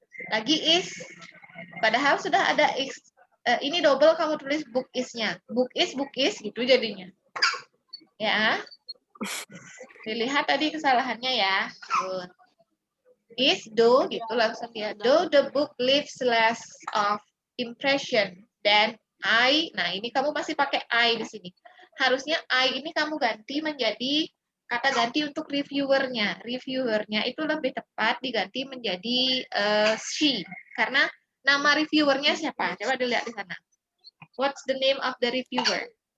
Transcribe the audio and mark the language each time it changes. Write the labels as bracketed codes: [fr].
[id] Lagi is, padahal sudah ada is. Ini double kamu tulis book is-nya. [en] Book is [id] gitu jadinya. Ya. Dilihat tadi kesalahannya ya. [en] Is do [id] gitu langsung ya. [en] Do the book leaves less of impression than I. [id] Nah, ini kamu masih pakai I di sini. Harusnya I ini kamu ganti menjadi kata ganti untuk reviewernya. Reviewernya itu lebih tepat diganti menjadi she. Karena nama reviewernya siapa? Coba dilihat di sana. [en] What's the name of the reviewer?